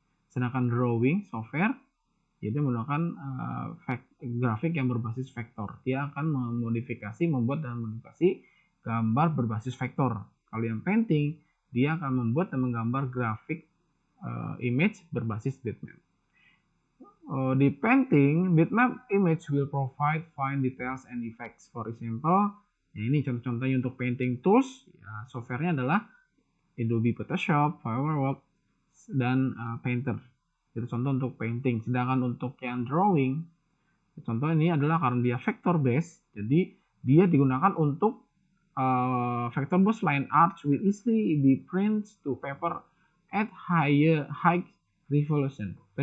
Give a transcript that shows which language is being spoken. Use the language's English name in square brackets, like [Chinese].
[Indonesian] Sedangkan drawing software dia menggunakan grafik yang berbasis vektor. Dia akan membuat dan modifikasi gambar berbasis vektor. Kalau yang painting, dia akan membuat dan menggambar grafik image berbasis bitmap. Di [English] painting, bitmap image will provide fine details and effects. For example, [Indonesian] ya ini contoh-contohnya untuk painting tools, ya, softwarenya adalah Adobe Photoshop, Fireworks, dan Painter. Itu contoh untuk painting. Sedangkan untuk yang drawing, contoh ini adalah karena dia vector based, jadi dia digunakan untuk [English] vector based line art will easily be printed to paper at high resolution.